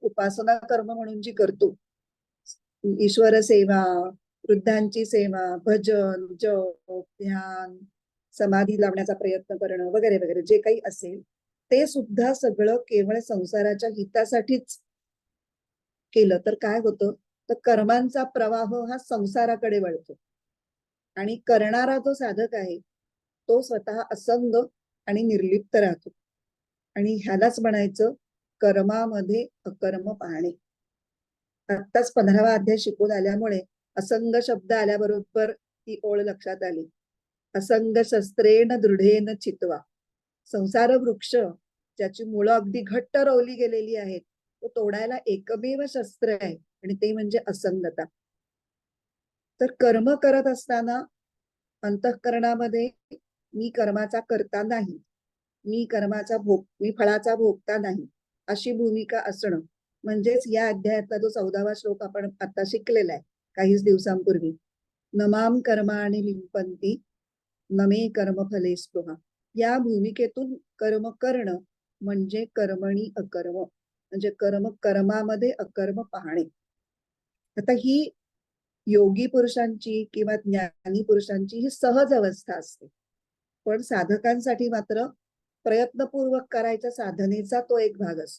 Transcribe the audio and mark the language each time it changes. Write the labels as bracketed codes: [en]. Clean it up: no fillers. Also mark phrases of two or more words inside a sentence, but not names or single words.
[mr] उपासना कर्म म्हणून जी करतो, ईश्वर सेवा, वृद्धांची सेवा, भजन, जप, ध्यान, समाधी लावण्याचा प्रयत्न करणं वगैरे वगैरे, जे काही असेल ते सुद्धा सगळं केवळ संसाराच्या हितासाठीच केलं तर काय होतं, तर कर्मांचा प्रवाह हा संसाराकडे वळतो, आणि करणारा जो साधक आहे तो स्वतः असंग आणि निर्लिप्त राहतो. आणि ह्यालाच म्हणायचं कर्मामध्ये अकर्म पाहणे. आत्ताच 15वा अध्याय शिकून आल्यामुळे असंग शब्द आल्याबरोबर ती ओळ लक्षात आली. [sa] असंग शस्त्रेण दृढेन चित्वा. [mr] संसार वृक्ष ज्याची मुळं अगदी घट्ट रोवली गेलेली आहेत, तो तोडायला एकमेव शस्त्र आहे, आणि ते म्हणजे असंगता. तर कर्म करत असताना अंतःकरणामध्ये मी कर्माचा करता नाही, मी फळाचा भोगता नाही, अशी भूमिका असणं, म्हणजेच या अध्यायातला जो 14वा श्लोक आपण आता शिकलेला आहे काहीच दिवसांपूर्वी, [sa] नमाम कर्माणि लिंपंती नमे कर्म फले स्पृहा, [mr] या भूमिकेतून कर्म करणं म्हणजे [sa] कर्मणी अकर्म, [mr] म्हणजे कर्मामध्ये अकर्म पाहणे. आता ही योगी पुरुषांची किंवा ज्ञानी पुरुषांची ही सहज अवस्था असते, पण साधकांसाठी मात्र प्रयत्नपूर्वक करायच्या साधनेचा तो एक भाग असतो.